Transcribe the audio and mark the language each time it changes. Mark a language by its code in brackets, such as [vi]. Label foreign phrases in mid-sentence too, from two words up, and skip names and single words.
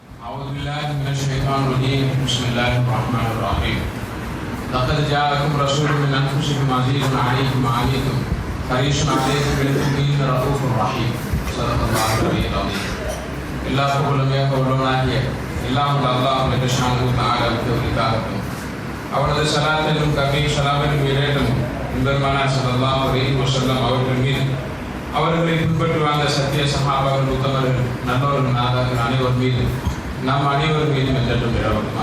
[ar] أعوذ بالله من الشيطان الرجيم. بسم الله الرحمن الرحيم. لقد جاءكم رسول من أنفسكم عزيز عليكم ما عنتم حريص عليكم بالمؤمنين رؤوف رحيم. صدق الله العلي العظيم. [ta] எல்லா புகழுமே உள்ளவனாகிய எல்லாம் அல்லாஹ் [ar] جل شأنه تعالى [ta] உரித்தாகட்டும். அவனது ஸலாத்திலும் கருணையும் ஸலாமிலும் இரேட்டும் பெருமானார் [ar] صلى الله عليه وسلم [ta] அவர்கள் மீது, அவர்களை பின்பற்றி வாழ்ந்த சத்திய சஹாபாக்கள், உத்தமர்கள், நல்லவர்கள், நாதாக்கள் அனைவர் மீது, நம் அனைவர் மீதும் என்றும் இரவட்டுமாக.